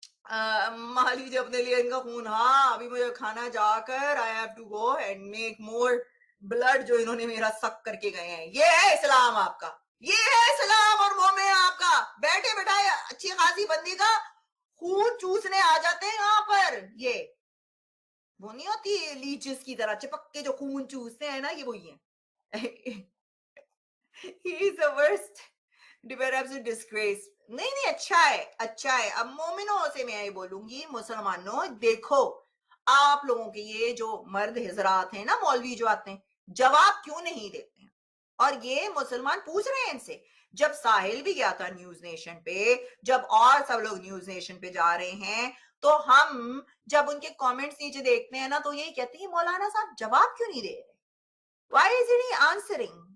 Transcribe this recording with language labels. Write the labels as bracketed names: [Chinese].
[Hindi] मान लीजिए अपने लिए इनका खून, हाँ अभी मुझे खाना जाकर, [English] I have to go and make more blood, [Hindi] जो इन्होंने मेरा सक करके गए हैं। ये है इस्लाम आपका, ये है इस्लाम और मोमिन आपका। बैठे बैठाए अच्छी खासी बंदी का खून चूसने आ जाते हैं यहाँ पर। ये वो नहीं होती लीचेस की तरह चिपक के जो खून चूसते हैं ना, ये वही है। [English] He is the worst, absolute disgrace। [Hindi] नहीं अच्छा है, अच्छा है। अब मोमिनों से मैं ये बोलूंगी, मुसलमानों देखो, आप लोगों के ये जो मर्द हजरात हैं ना, मौलवी जो आते हैं, जवाब क्यों नहीं देते हैं? और ये मुसलमान पूछ रहे हैं इनसे। जब साहिल भी गया था न्यूज नेशन पे, जब और सब लोग न्यूज नेशन पे जा रहे हैं, तो हम जब उनके कमेंट्स नीचे देखते हैं ना, तो यही कहते हैं मौलाना साहब जवाब क्यों नहीं दे रहे, [English] Why is he answering.